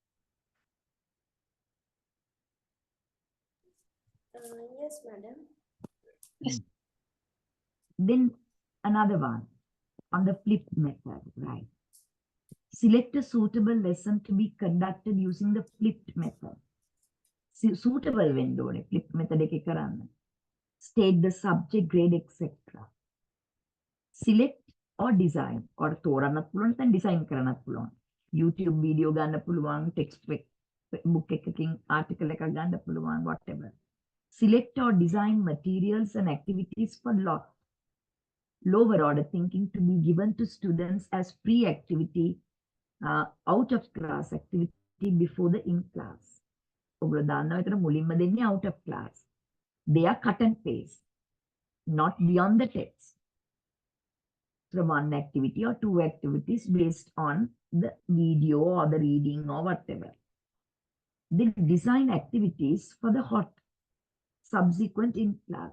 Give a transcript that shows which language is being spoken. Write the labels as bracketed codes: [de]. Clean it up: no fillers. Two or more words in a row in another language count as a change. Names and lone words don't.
[en] Yes, madam. Then another one on the flip method, right? Select a suitable lesson to be conducted using the flipped method. Suitable window, flip method [si] එක කරන්න. [en] State the subject, grade, etc. Select or design or [si] තෝරන්නත් පුළුවන් නැත්නම් design කරන්නත් පුළුවන්. YouTube video ගන්න පුළුවන්, [en] text book [si] එකකින් article එකක් ගන්න පුළුවන්, [en] whatever. Select or design materials and activities for lot. lower order thinking to be given to students as free activity, out of class activity before the in class. [si] ඔගොල්ලෝ දන්නවා ඒතර මුලින්ම දෙන්නේ [en] out of class. They are cut and paste, not beyond the text. So one activity or two activities based on the video or the reading or whatever. They design activities for the hot subsequent in class.